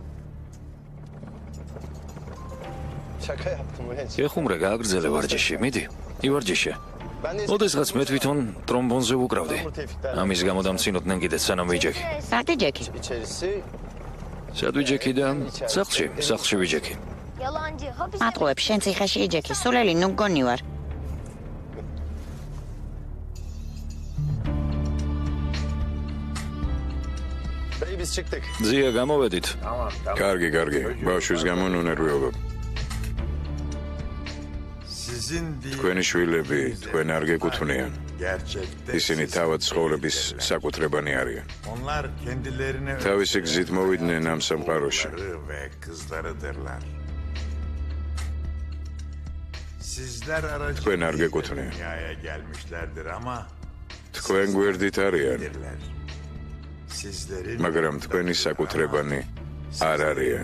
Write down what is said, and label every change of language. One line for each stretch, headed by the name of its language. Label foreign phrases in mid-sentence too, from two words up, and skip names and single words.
Turkish: Şaka yaptım ulan.
Georgian: ეხუმრე გააგრძელე ვარჯიში, მიდი, ივარჯიშე. ოდესღაც მე თვითონ ტრომბონზე უკრავდი. ამის გამო დამცინოდნენ კიდე სანამ ვიჯექი. სადი ჯექი.
Turkish: İçerisi
Georgian: სად ვიჯექი და სახლში ვიჯექი. მატყუებ შენ ციხეში იჯექი. სულელი ნუ გონი ვარ.
Turkish: Dayı biz çıktık.
Georgian: ძია გამოვედით. კარგი, ბავშვის გამო ნუ ნერვიობებ.
Turkish: Sizin
Georgian: თქვენი შვილები თქვენ არ გეკუთვნიან.
Turkish: gerçekte
Georgian: ისინი თავად ცხოვრების საკუთრებანი არიან.
Turkish: onlar kendilerine
Georgian: თავისი გზით მოვიდნენ ამ სამყაროში.
Turkish: ve kızlarıdırlar. Sizler
Georgian: თქვენ არ
Turkish: aracılığıyla
Georgian: გეკუთვნიან.
Turkish: dünyaya gelmişlerdir ama
Georgian: თქვენ გვერდით არიან,
Turkish: sizlerdir. Sizlerin
Georgian: მაგრამ თქვენი საკუთრებანი არ არიან.